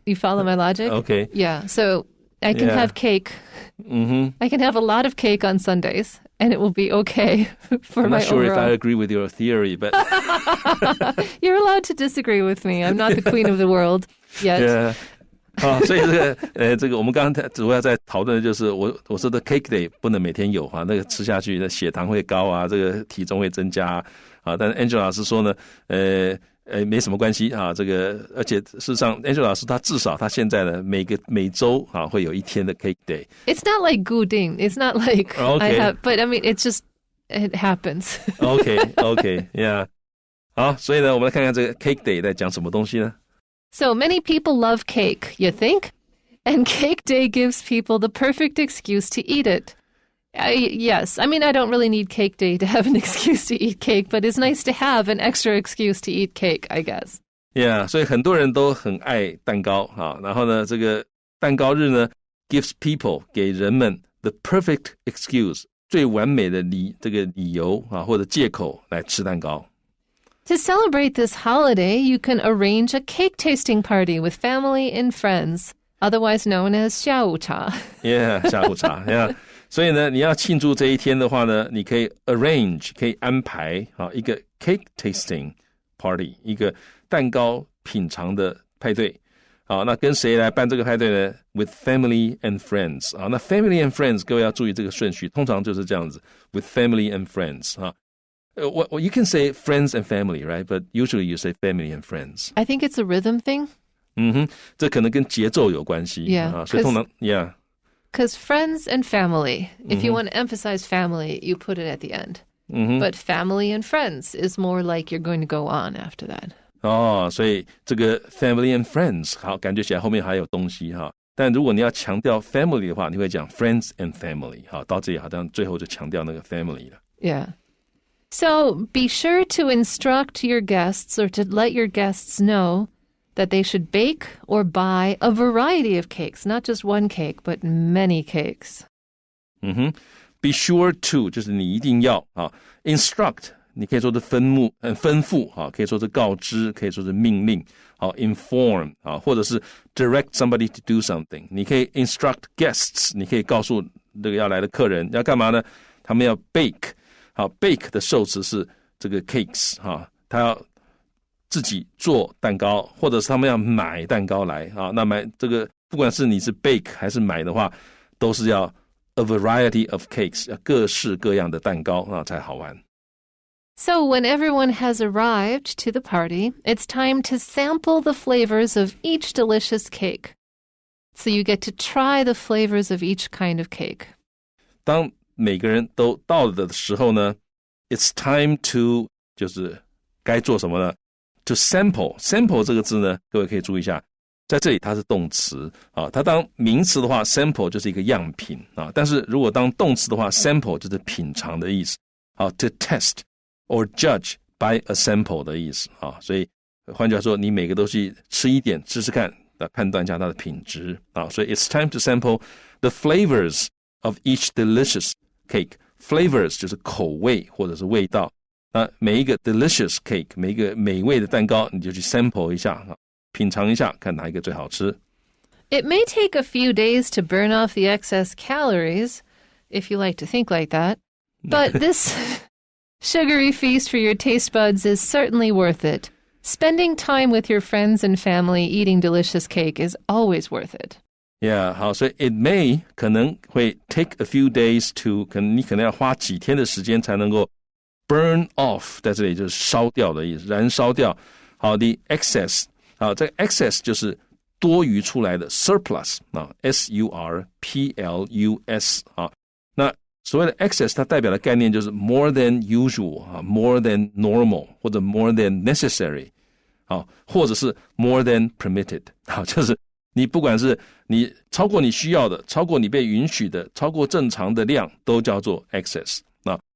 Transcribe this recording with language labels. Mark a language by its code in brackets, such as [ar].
[en] You follow my logic? Okay. Yeah. So I can have cake. Mm-hmm. I can have a lot of cake on Sundays, and it will be okay for my overall. I'm not sure if I agree with your theory, but You're allowed to disagree with me. I'm not the queen of the world yet. Yeah. [zh] 所以这个我们刚刚主要在讨论的就是我说的 Cake Day 不能每天有哈，那个吃下去的血糖会高啊，这个体重会增加啊。但是 Angela 老师说呢，没什么关系啊，这个而且事实上 Angela 老师他至少他现在呢每周啊会有一天的 Cake Day. [en] It's not like 固定. It's not like I have, but I mean it happens. Okay, yeah. [zh] 好，所以呢我们来看看这个 Cake Day 在讲什么东西呢？ [en] So many people love cake, you think? And Cake Day gives people the perfect excuse to eat it. Yes, I mean, I don't really need Cake Day to have an excuse to eat cake, but it's nice to have an extra excuse to eat cake, I guess. [zh] Yeah, 所以很多人都很爱蛋糕啊。然后呢，这个蛋糕日呢 gives people 给人们 [en] the perfect excuse [zh] 最完美的这个理由啊或者借口来吃蛋糕。 [en] To celebrate this holiday, you can arrange a cake tasting party with family and friends, otherwise known as 下午茶。 Yeah, 下午茶。Yeah. [zh] 所以呢，你要庆祝这一天的话呢，你可以 arrange 可以安排啊一个 [en] cake tasting party [zh] 一个蛋糕品尝的派对。好，那跟谁来办这个派对呢 ？ [en] With family and friends [zh] 啊，那 family and friends 各位要注意这个顺序，通常就是这样子 ，with family and friends 啊。 [en] You can say friends and family, right? But usually you say family and friends. I think it's a rhythm thing. [zh] 这可能跟节奏有关系。 [en] Yeah, [zh] 啊，所以通常 yeah. [en] Because friends and family, if you want to emphasize family, you put it at the end. But family and friends is more like you're going to go on after that. [zh] 哦，所以这个 family and friends 好，感觉起来后面还有东西哈。但如果你要强调 family 的话，你会讲 friends and family。好，到这里好像最后就强调那个 family 了。 [en] Yeah. So be sure to instruct your guests or to let your guests know that they should bake or buy a variety of cakes, not just one cake, but many cakes. [zh] Be sure to 就是你一定要啊 ，instruct 你可以说是吩咐啊，可以说是告知，可以说是命令，好 inform 啊，或者是 [en] direct somebody to do something。 [zh] 你可以 instruct guests， 你可以告诉这个要来的客人要干嘛呢？他们要 bake， 好 bake 的受词是这个 cakes 哈，他要自己做蛋糕，或者是他们要买蛋糕来啊。那买这个不管是你是 bake 还是买的话，都是要 a variety of cakes， 要各式各样的蛋糕啊才好玩。 [en] So when everyone has arrived to the party, it's time to sample the flavors of each delicious cake. So you get to try the flavors of each kind of cake. [zh] 当每个人都到了的时候呢 ， [en] it's time to [zh] 就是该做什么呢 ？To sample 这个字呢，各位可以注意一下，在这里它是动词啊，它当名词的话 ，sample 就是一个样品啊，但是如果当动词的话 ，sample 就是品尝的意思。好 ，to test。or judge by a sample 的意思啊，所以换句话说，你每个东西吃一点，吃吃看，来判断一下它的品质啊。 [en] 所以 it's time to sample the flavors of each delicious cake. [zh] Flavors 就是口味或者是味道。那每一个 delicious cake， 每一个美味的蛋糕，你就去 sample 一下啊，品尝一下，看哪一个最好吃。 [en] It may take a few days to burn off the excess calories, if you like to think like that, but this sugary feast for your taste buds is certainly worth it. Spending time with your friends and family eating delicious cake is always worth it. [zh] Yeah, 好，所以 it may 可能会 [en] take a few days to [zh] 你可能要花几天的时间才能够 burn off， 在这里就是烧掉的意思，燃烧掉。好的 excess， 好，这个 excess 就是多余出来的 surplus 啊 ，surplus 啊，那所谓的 excess 它代表的概念就是 more than usual 啊 more than normal 或者 [en] more than necessary [zh] 好，或者是 [en] more than permitted [zh] 好，就是你不管是你超过你需要的，超过你被允许的，超过正常的量，都叫做 excess 啊。